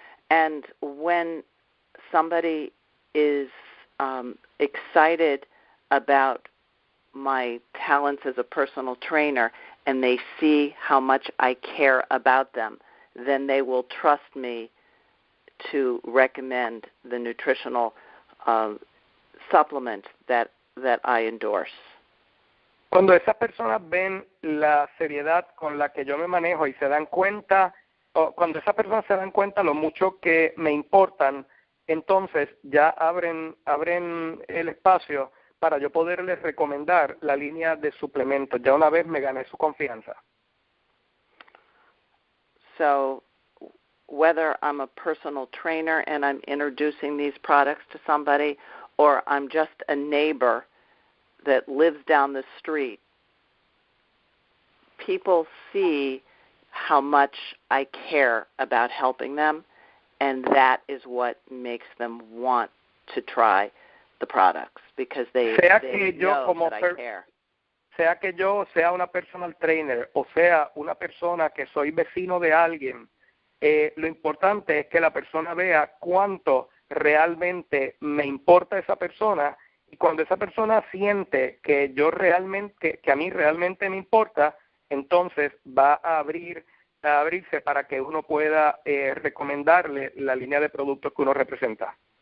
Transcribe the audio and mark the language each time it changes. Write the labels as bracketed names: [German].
[English] And when somebody is excited about my talents as a personal trainer, and they see how much I care about them, then they will trust me to recommend the nutritional supplement that I endorse. [Spanish] Cuando esas personas ven la seriedad con la que yo me manejo y se dan cuenta, o cuando esas personas se dan cuenta lo mucho que me importan, entonces ya abren el espacio para yo poderles recomendar la línea de suplementos. Ya una vez me gané su confianza. So whether I'm a personal trainer and I'm introducing these products to somebody, or I'm just a neighbor that lives down the street, people see how much I care about helping them, and that is what makes them want to try the products, because they know that I care. Sea que yo sea una personal trainer o sea una persona que soy vecino de alguien, lo importante es que la persona vea cuánto realmente me importa esa persona, y cuando esa persona siente que yo realmente, que a mí realmente me importa, entonces va a abrirse para que uno pueda recomendarle la línea de productos que uno representa.